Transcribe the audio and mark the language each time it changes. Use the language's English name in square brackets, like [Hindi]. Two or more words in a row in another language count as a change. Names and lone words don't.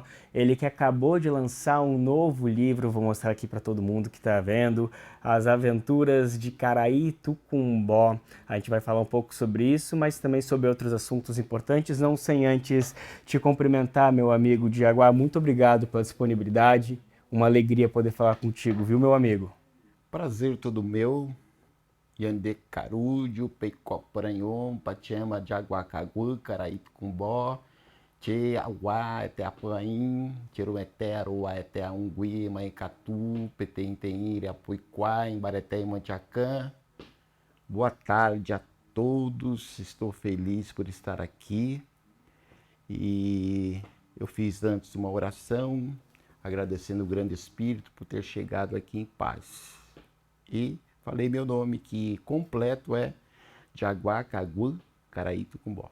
[Portuguese] Ele que acabou de lançar um novo livro, vou mostrar aqui para todo mundo que está vendo, As Aventuras de Caraí-Tucumbó. A gente vai falar um pouco sobre isso, mas também sobre outros assuntos importantes, não sem antes te cumprimentar, meu amigo de Jaguar. Muito obrigado pela disponibilidade. Uma alegria poder falar contigo, viu, meu amigo? Prazer todo meu, Yandê Carúdio, Peicopranhon, Pachema, Jaguacagu, Caraítucumbó, Tchê, Auá, Eteapaim, Tirueté, Aruá, Eteaungui, Maicatu, Petenteire, Apuiquá, Embareté e Mantiacã. Boa tarde a todos, estou feliz por estar aqui e eu fiz antes uma oração, agradecendo o Grande Espírito por ter chegado aqui em paz. E falei meu nome, que completo é Jaguacagu Caraítucumbó.